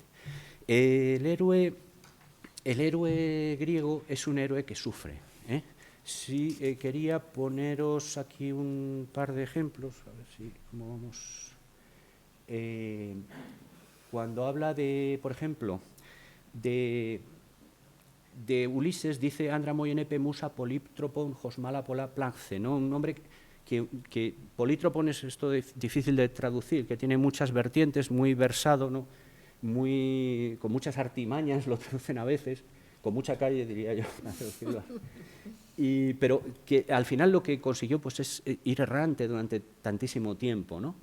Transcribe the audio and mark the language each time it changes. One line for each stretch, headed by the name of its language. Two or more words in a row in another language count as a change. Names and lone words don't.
Spanish: El héroe griego es un héroe que sufre, ¿eh? Sí, quería poneros aquí un par de ejemplos, a ver si cómo vamos. Cuando habla de, por ejemplo, de Ulises, dice
Greek: ἄνδρα μοι ἔννεπε μοῦσα πολύτροπον ὃς μάλα πολλὰ πλάγχθη,
Spanish: ¿no? Un nombre que polítropon es esto difícil de traducir, que tiene muchas vertientes, muy versado, ¿no?, con muchas artimañas, lo traducen a veces, con mucha calle, diría yo, Pero que al final lo que consiguió pues, es ir errante durante tantísimo tiempo, ¿no?